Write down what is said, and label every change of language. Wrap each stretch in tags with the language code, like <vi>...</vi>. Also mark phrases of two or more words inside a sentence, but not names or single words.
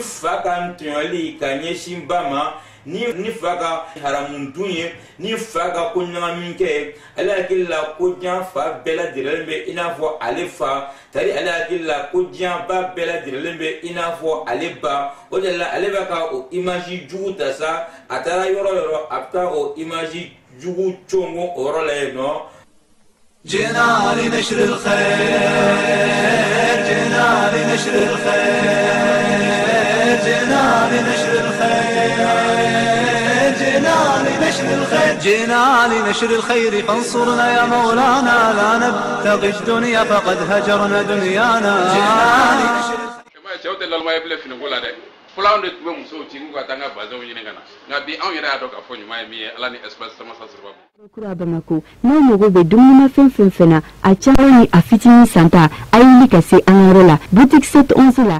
<bm>fa ka ntɔɲɔli ka ɲɛsin ba ma ni fa ka haramu dun ye ni fa ka ko ɲagami kɛ ale hakili la ko diɲɛ fa bɛɛ lajɛlen bɛ i n'a fɔ ale fa tari ale hakili la ko diɲɛ ba bɛɛ lajɛlen bɛ i n'a fɔ ale ba o de la ale bɛ ka o image jugu ta sa a taara yɔrɔ yɔrɔ a bɛ taa o image jugu congo o yɔrɔ la yen nɔ.</bm> <ar>جئنا لنشر الخير جئنا لنشر الخير جئنا لنشر الخير جئنا لنشر الخير جئنا لنشر الخير فانصرنا يا مولانا لا نبتغي الدنيا فقد هجرنا دنيانا.</ar> <bm>Fulaw de tun bɛ musow ci k'u ka taa an ka bazɛnw ɲini ka na nka bi anw yɛrɛ y'a dɔn k'a fɔ ɲuman ye min ye ala ni espace sama sa sababu. Kura Bamako n'aw mago bɛ dumunimafɛn fɛn fɛn na a caman ni a fitinin santa a ye wuli ka se an ka yɔrɔ la boutique 711 la.</bm>